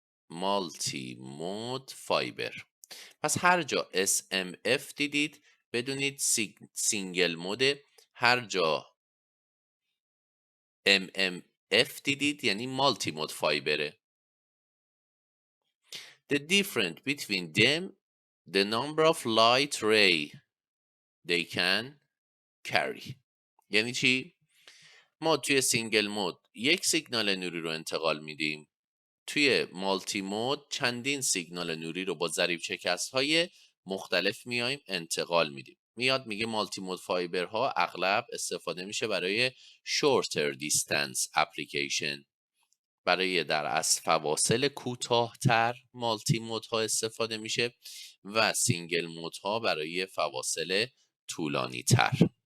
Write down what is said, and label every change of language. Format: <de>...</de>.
<en>Multi mode fibre.</en> <fa>پس هر جا SMF دیدید بدونید سینگل موده، هر جا MMF دیدید یعنی مالتی مود فایبره.</fa> <en>The difference between them, the number of light ray they can carry.</en> <fa>یعنی چی؟ ما توی سینگل مود یک سیگنال نوری رو انتقال میدیم، توی مالتی مود چندین سیگنال نوری رو با ضریب شکست های مختلف میایم انتقال میدیم. میاد میگه مالتی مود فایبر ها اغلب استفاده میشه برای</fa> <en>shorter distance application،</en> <fa>برای در اصل فواصل کوتاه‌تر مالتی مود ها استفاده میشه و سینگل مود ها برای فواصل طولانی تر.</fa>